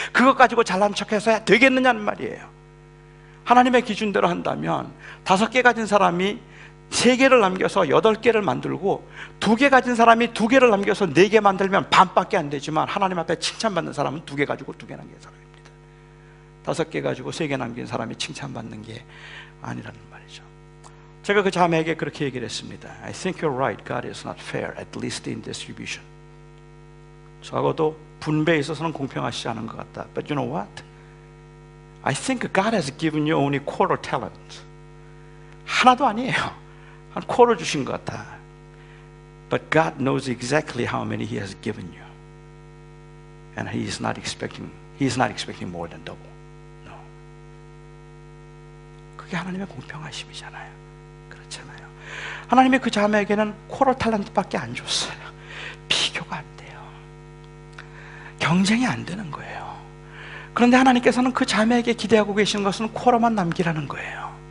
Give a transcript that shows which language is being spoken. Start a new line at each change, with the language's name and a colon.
Korean: 그것 가지고 잘난 척해서야 되겠느냐는 말이에요. 하나님의 기준대로 한다면 5개 가진 사람이 3개를 남겨서 8개를 만들고, 2개 가진 사람이 2개를 남겨서 4개 만들면 반밖에 안 되지만, 하나님 앞에 칭찬받는 사람은 2개 가지고 2개 남긴 사람입니다. 5개 가지고 3개 남긴 사람이 칭찬받는 게 아니라는 말이죠. 제가 그 자매에게 그렇게 얘기를 했습니다.
English: I think you're right. God is not fair, at least in distribution.
Korean: 적어도 분배에 있어서는 공평하시지 않은 것 같다.
English: But you know what? I think God has given you only quarter talent.
Korean: 하나도 아니에요. 한 quarter 주신 것 같아.
English: But God knows exactly how many He has given you. And He is not expecting more than double. No.
Korean: 그게 하나님의 공평하심이잖아요. 그렇잖아요. 하나님의 그 자매에게는 quarter talent밖에 안 줬어요. 비교가 안 돼요. 경쟁이 안 되는 거예요. 그런데 하나님께서는 그 자매에게 기대하고 계시는 것은 쿼러만 남기라는 거예요.